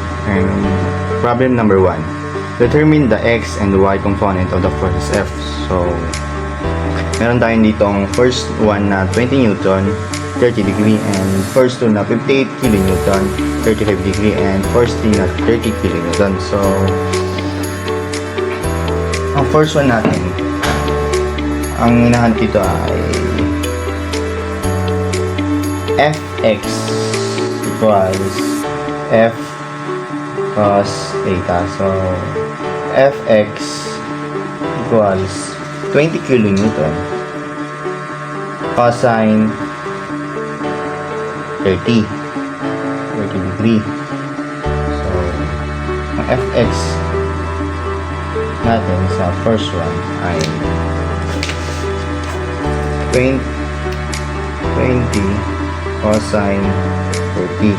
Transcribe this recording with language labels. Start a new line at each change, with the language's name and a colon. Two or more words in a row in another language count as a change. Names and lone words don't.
English: And problem number 1. Determine the x and y component of the forces F. So,
Filipino: meron tayo ditong
English: first one na 20 Newton, 30 degree, and first two na 58 kilonewton, 35 degree, and first three na 30 kilonewton.
Filipino: So, ang
English: first one
Filipino: natin, ang hinahanap dito ay
English: Fx equals F cos theta. So, Fx equals 20 kilonewton cosine 30 degree.
Filipino: So, ang Fx natin sa
English: first one
Filipino: ay 20 cosine 30.